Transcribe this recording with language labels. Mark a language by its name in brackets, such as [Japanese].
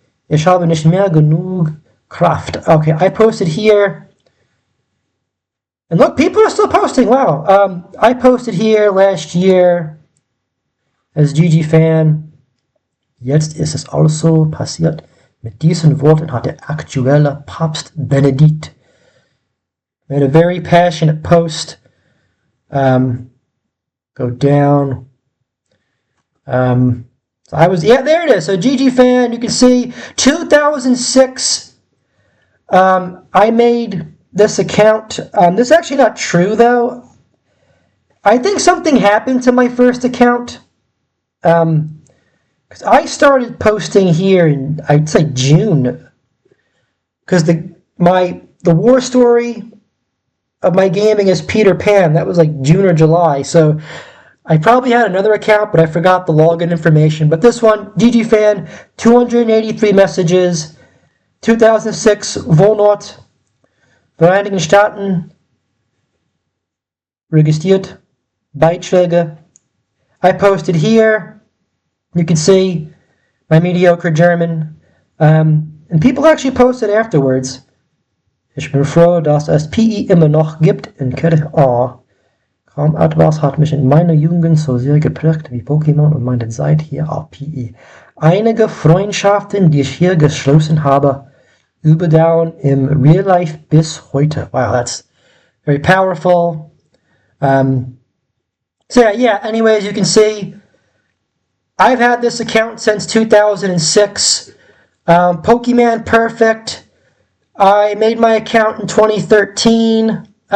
[German] Ich habe nicht mehr genug Kraft. [English] Okay, I posted here. And look, people are still posting. Wow. I posted here last year as GGFan. [German] Jetzt ist es also passiert. Mit diesen Worten hat der aktuelle Papst Benedikt [English] made a very passionate post. Go down. So I was, yeah, there it is. So GGFan, you can see 2006. I made this account. This is actually not true though. I think something happened to my first account. Because I started posting here in, I'd say June. Because the war story of my gaming is Peter Pan. That was like June or July. So I probably had another account, but I forgot the login information. But this one, [German] GGFan, 283 [English] messages, [German] 2006, Wohnort, Vereinigten Staaten, registriert, Beiträge. [English] I posted here. You can see my mediocre German. And people actually posted afterwards. [German] Ich bin froh, dass es PI immer noch gibt in Kirche A. Kaum etwas hat mich in meiner Jugend so sehr geprägt wie Pokémon und meine Zeit hier auf PI. Einige Freundschaften, die ich hier geschlossen habe, überdauern im Real Life bis heute. [English] Wow, that's very powerful. So yeah, anyways, you can see I've had this account since 2006. Pokemon Perfect. I made my account in 2013.